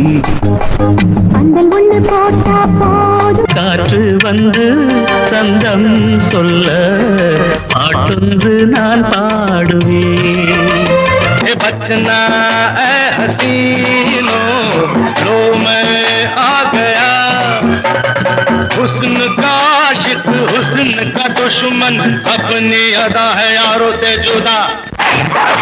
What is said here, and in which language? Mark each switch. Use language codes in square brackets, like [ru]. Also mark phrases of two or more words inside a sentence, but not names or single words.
[ta] பந்தல் ஒண்ணு போட்டா போதும் காற்று வந்து சந்தம் சொல்ல பாட்டொன்று நான் பாடுவேன் [hi] बचना ऐ हसीनो लो मैं आ गया हुस्न का आशिक हुस्न का दुश्मन अपनी अदा है यारों से जुदा